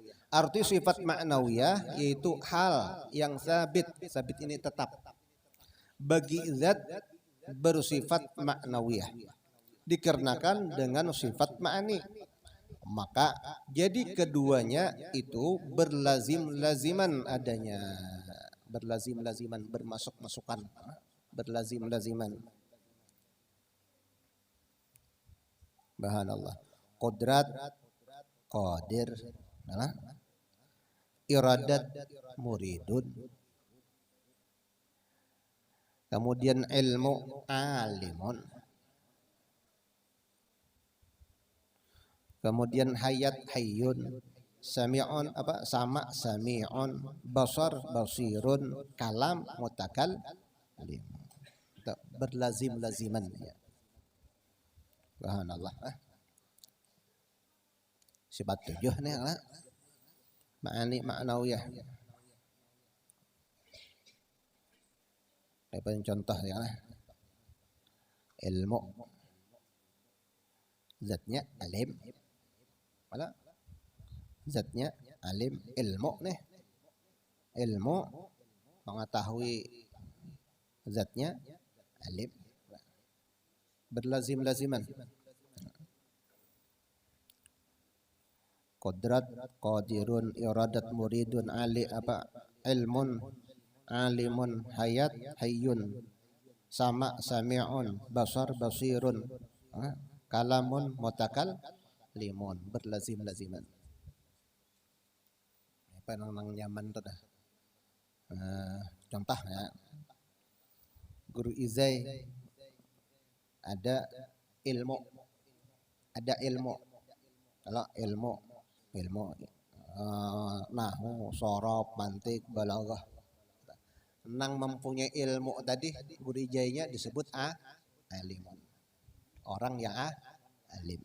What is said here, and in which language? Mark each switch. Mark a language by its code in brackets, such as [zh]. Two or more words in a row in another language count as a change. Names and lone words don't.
[id] Arti sifat ma'nawiyah yaitu hal yang sabit ini tetap bagi zat bersifat ma'nawiyah dikarenakan dengan sifat ma'ani. Maka jadi keduanya itu berlazim-laziman adanya, berlazim-laziman bermasuk-masukan, berlazim-laziman. Subhanallah. [ar] قدرة قادر إرادة مريد. [id] Kemudian ilmu, alimun. Kemudian hayat, hayyun. Sami'un apa? Sama, sami'un. [ar] بصر بصير كلام متكلم. [id] Berlazim-laziman ya. Subhanallah. Sifat 7 nih lah. [ar] معاني معنوية. [id] Apa contoh ya lah. Ilmu. Zatnya alim. Mana? Zatnya alim, ilmu nih. Ilmu mengetahui zatnya alim. [ar] Berlazim-laziman. قدرة قادر إرادة مريد علي apa علم عليم حياة حي سمع سميع بصر بصير كلام, [id] mutakallimun, berlazim-laziman. [bjn] Apa nang nyaman tuh dah. [id] Contoh ya. Guru Izai ada ilmu, kalau ilmu nahwu, sorof, mantik, balaghah nang mempunyai ilmu tadi guru ijainya disebut alimun, orang yang alim.